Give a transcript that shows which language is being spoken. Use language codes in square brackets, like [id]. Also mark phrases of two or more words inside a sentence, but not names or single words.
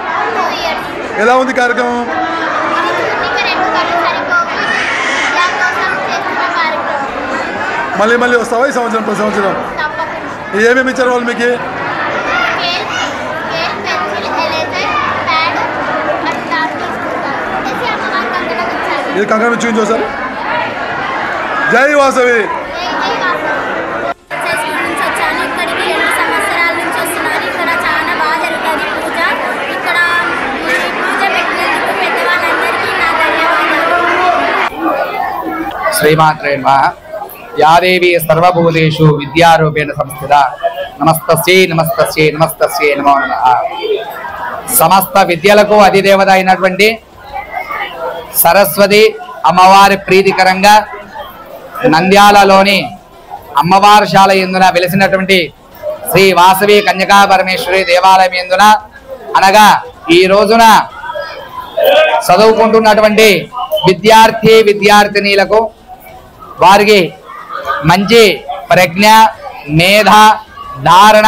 [te] ఎలా ఉంది కార్యక్రమం మళ్ళీ మళ్ళీ వస్తావా ఈ సంవత్సరం ప్రతి సంవత్సరం ఏమేమి ఇచ్చారు వాళ్ళు మీకు ఇది కంకణం చూపించు సార్ జై వాసవి [sa] श्रीमात्रे नमः या देवी सर्वभूतेषु विद्यारूपेण संस्थिता नमस्तस्यै नमस्तस्यै नमस्तस्यै नमो नमः [te] समस्त విద్యలకు అధిదేవత అయినటువంటి సరస్వతి అమ్మవారి ప్రీతికరంగా నంద్యాలలోని అమ్మవారిశాల యందున వెలిసినటువంటి శ్రీ వాసవి కన్యకా పరమేశ్వరి దేవాలయం యందున అనగా ఈ రోజున చదువుకుంటున్నటువంటి విద్యార్థి విద్యార్థినీలకు వారికి మంచి ప్రజ్ఞ మేధ ధారణ